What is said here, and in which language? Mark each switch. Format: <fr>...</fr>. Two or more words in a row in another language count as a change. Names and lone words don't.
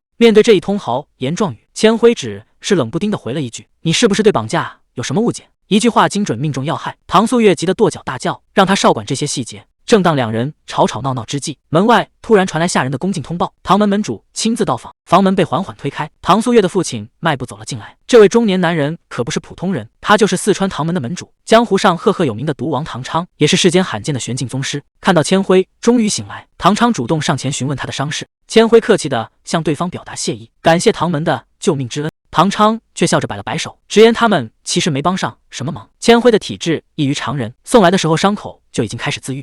<zh>面對這一通豪言壯語，千輝只是冷不丁地回了一句，你是不是對綁架有什麼誤解？一句話精準命中要害，唐素月急得跺腳大叫，讓他少管這些細節。正當兩人吵吵鬧鬧之際，門外突然傳來下人的恭敬通報，唐門门主親自到訪。房門被緩緩推開，唐素月的父親邁步走了進來。這位中年男人可不是普通人，他就是四川唐门的门主，江湖上赫赫有名的毒王唐昌，也是世間罕見的玄境宗師。看到千輝終於醒來，唐昌主動上前詢問他的傷勢，千輝客氣地向對方表達謝意，感謝唐門的救命之恩。唐昌卻笑着擺了擺手，直言他們其實沒幫上什麼忙。千輝的體質異於常人，送來的時候傷口就已經開始自癒。</zh>